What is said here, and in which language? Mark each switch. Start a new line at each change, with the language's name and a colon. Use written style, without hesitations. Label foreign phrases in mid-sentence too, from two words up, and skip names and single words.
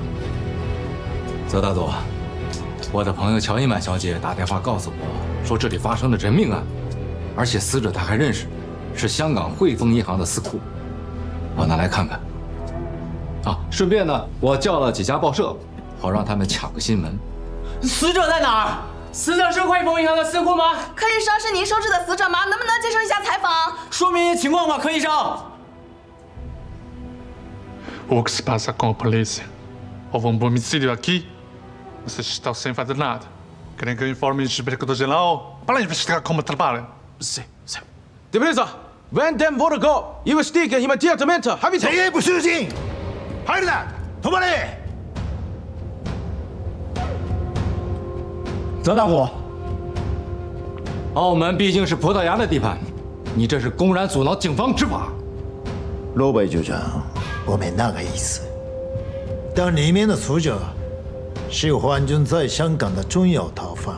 Chinese: 泽大佐，我的朋友乔伊曼小姐打电话告诉我，说这里发生了人命案，而且死者她还认识，是香港汇丰银行的司库。我拿来看看。啊，顺便呢，我叫了几家报社，好让他们抢个新闻。死者在哪儿？死者是汇丰银行的司库吗？柯医生，是您收治的死者吗？能不能接受一下采访？说明情况吧，柯医生。
Portuguese: O que se passa com a polícia? Houve um homicídio aqui? Vocês estão sem fazer nada. Querem que eu informe o inspetor-geral para investigar como trabalham? Sim. Depressa! Vendem Vodka! Investiguem imediatamente! Rapidão!
Chinese: 谁也不失敬！孩子，同伴们，泽大虎，澳门毕竟是葡萄牙的地盘，你这是公然阻挠警方执法。罗北局长，我没那个意思。 但里面的死者是皇军在香港的重要逃犯。